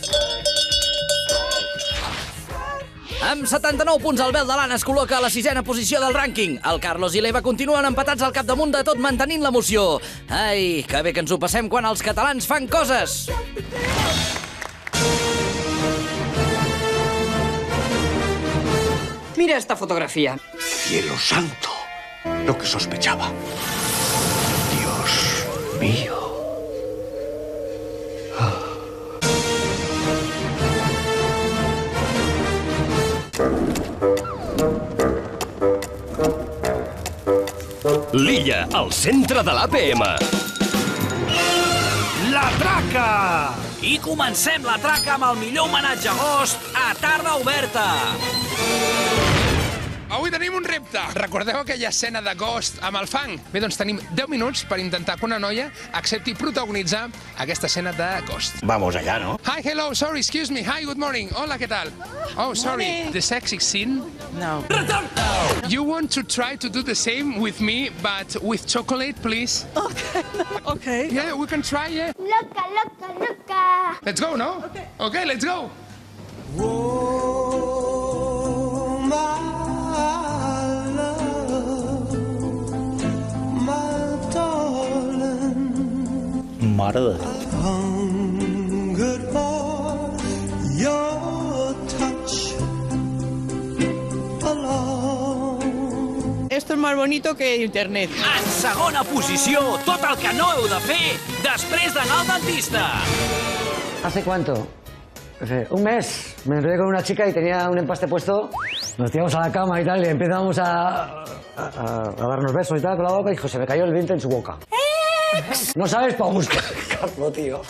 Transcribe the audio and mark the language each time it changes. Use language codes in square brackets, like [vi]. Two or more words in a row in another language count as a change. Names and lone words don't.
[ca] Amb 79 punts, el Bel de l'Anna es col·loca a la 6a posició del rànquing. El Carlos i l'Eva continuen empatats al capdamunt de tot, mantenint l'emoció. Ai, que bé que ens ho passem quan els catalans fan coses! [es] Mira esta fotografía. Cielo santo, lo que sospechaba. Dios mío. [ca] L'Illa, al centre de l'APM. La Traca! I comencem la Traca amb el millor homenatge a Agost a Tarda Oberta. Avui tenim un repte. Recordeu aquella escena de Ghost amb el fang? Bé, doncs tenim 10 minuts per intentar que una noia accepti protagonitzar aquesta escena de Ghost. [es] Vamos allá, ¿no? [en] Hi, hello, sorry, excuse me. Hi, good morning. [es] Hola, ¿qué tal? [en] Oh, sorry. The sexy scene? No. You want to try to do the same with me, but with chocolate, please? Okay. Yeah, we can try, yeah? [es] Loca, loca, loca. [en] Let's go, no? Okay, let's go. [ca] Mare de [es] Esto es más bonito que internet. [ca] En segona posició, tot el que no heu de fer després d'anar al dentista. [es] ¿Hace cuánto? Un mes. Me enrollé con una chica y tenía un empaste puesto. Nos tiramos a la cama y tal, y empezamos a darnos besos y tal con la boca, y dijo, se me cayó el diente en su boca. No sabes para buscarlo, tío.